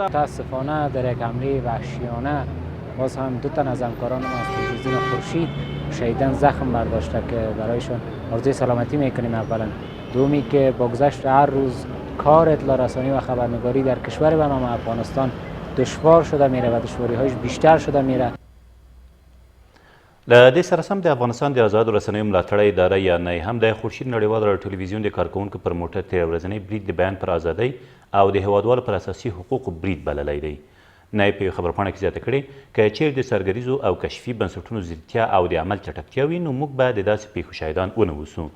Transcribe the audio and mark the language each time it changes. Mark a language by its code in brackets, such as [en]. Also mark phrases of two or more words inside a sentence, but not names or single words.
[fa] متاسفانه در یک حمله وحشیانه باز هم 2 تن از همکاران ما از تلویزیون خورشید شهیدان زخم برداشته که برایشان آرزوی سلامتی میکنیم. اولا دومی که با گذشت هر روز کار اطلاع رسانی و خبرنگاری در کشور به نام افغانستان دشوار شده میره و دشواری‌هایش بیشتر شده میره. [ps] له دې سره سم د افغانستان د آزادو رسنیو ملاتړی اداره یا نی هم د خورشید نړۍوال راډیو ټلویزیون د کارکوونکو پر موټر تېره ورځنی برید د بیان پر آزادۍ او د هیوادوالو پر اساسي حقوقو برید بللی دی. نی په یو خبرپاڼه کې زیاته کړې که چیرې د سرګریزو او کشفي بنسټونو ځیرتیا او د عمل چټکتیا وي نو موږ به د داسې پیښو شاهدان ونه اوسو.